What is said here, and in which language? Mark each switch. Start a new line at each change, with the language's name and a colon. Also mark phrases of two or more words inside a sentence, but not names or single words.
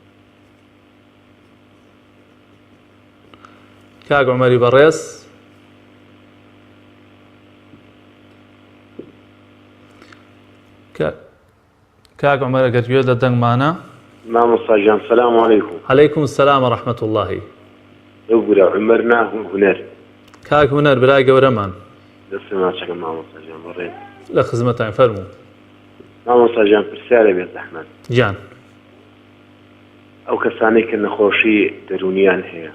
Central Kurdish: کاک عومەری بەڕێز کاک عومەر ئەگەر گوێ لە دەنگمانە. مامۆستا گیان
Arabic: سەلام عەلەیکم. عليكم السلام ورحمة الله.
Central Kurdish: بورە عومەر ناهوم هونەر. کاک هونەر برای گەورەمان. دەستم ناچەکەم مامۆستا گیان بەڕێز. لە خزمەتان فەرموو. مامۆستا گیان پرسیارە بێت زەحمەت. گیان. ئەو کەسانەی کە نەخۆشی دەرونیان هەیە.